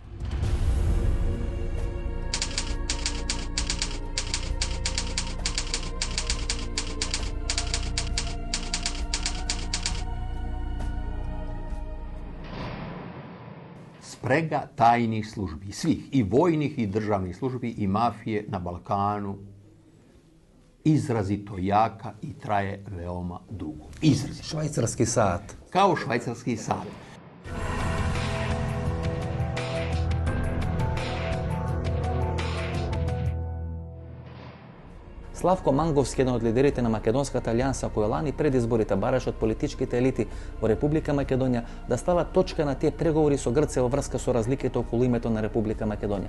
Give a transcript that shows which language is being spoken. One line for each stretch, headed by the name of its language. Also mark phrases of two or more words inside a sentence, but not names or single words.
Serbian: Sprega tajnih službi, svih, i vojnih i državnih službi i mafije na Balkanu izrazito jaka i traje veoma dugo. Izrazito. Švajcarski sat. Kao švajcarski sat.
Macedonian: Славко Манговски, еден од лидерите на Македонската алијанса, кој лани пред изборите бараше од политичките елити во Република Македонија да става точка на тие преговори со Грција во врска со разликите околу името на Република Македонија.